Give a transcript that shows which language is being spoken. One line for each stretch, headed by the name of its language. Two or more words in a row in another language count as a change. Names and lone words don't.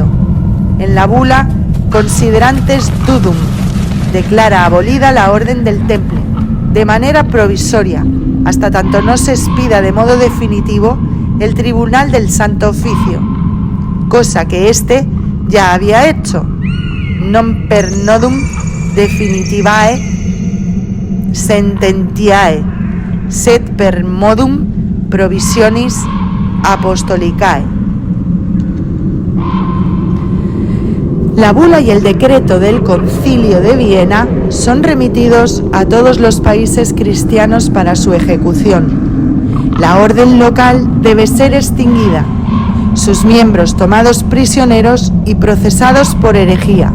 Spanish: En la bula Considerantes Dudum declara abolida la Orden del Temple, de manera provisoria, hasta tanto no se expida de modo definitivo el Tribunal del Santo Oficio, cosa que éste ya había hecho,
Latin: non per nodum definitivae sententiae, sed per modum provisionis apostolicae.
Spanish: La bula y el decreto del Concilio de Viena son remitidos a todos los países cristianos para su ejecución. La orden local debe ser extinguida, sus miembros tomados prisioneros y procesados por herejía.